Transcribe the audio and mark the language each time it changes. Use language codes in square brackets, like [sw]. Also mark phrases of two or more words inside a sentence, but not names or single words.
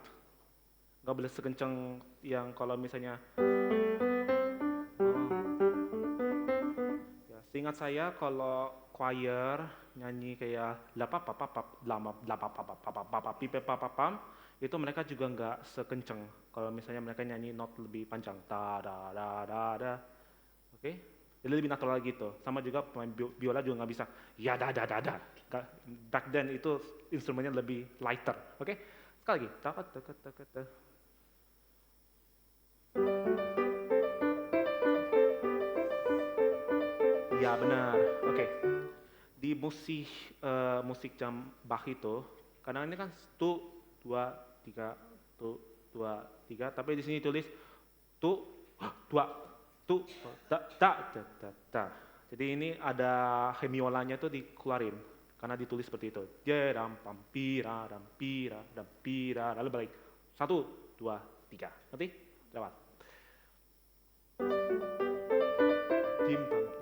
[id] Gak boleh sekencang yang kalau misalnya ya, seingat saya kalau choir nyanyi kayak itu mereka juga nggak sekencang kalau misalnya mereka nyanyi not lebih panjang da da da da da. Oke, jadi lebih natural gitu. Sama juga pemain biola juga nggak bisa ya da da da da. [en] Back then [id] itu instrumennya lebih lighter. Oke, sekali lagi. Ya benar. Oke. Di musik jam Bach itu kadang ini kan tu dua tiga tu dua tiga, tapi di sini tulis tu dua tu da da da da da. Jadi ini ada hemiolanya tuh dikeluarin karena ditulis seperti itu. Jeram pampira rampira rampira lalu balik 1 2 3. Nanti lewat. Timpang.